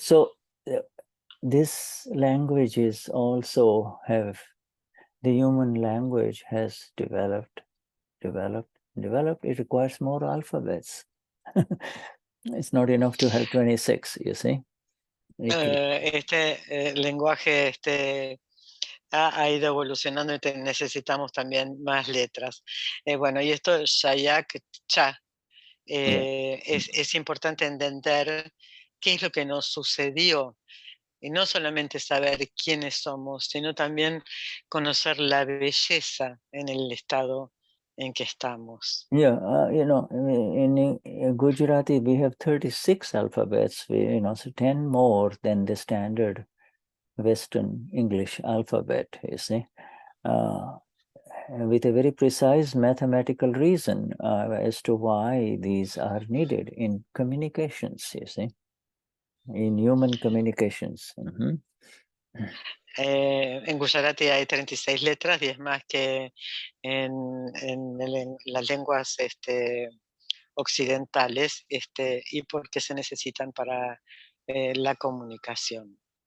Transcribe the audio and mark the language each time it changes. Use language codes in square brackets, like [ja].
[en] So this language is also the human language has developed. It requires more alphabets. It's not enough to have 26, you see. [es] Este lenguaje ha ido evolucionando y necesitamos también más letras. Bueno, y esto, Shayak, Cha, es importante entender qué es lo que nos sucedió y no solamente saber quiénes somos, sino también conocer la belleza en el estado en que estamos. [en] Yeah, in Gujarati we have 36 alphabets, so 10 more than the standard Western English alphabet, you see, with a very precise mathematical reason as to why these are needed in communications, you see, in human communications. [es] En Gujarati hay 36 letras y es más que en las lenguas occidentales y porque se necesitan para la comunicación.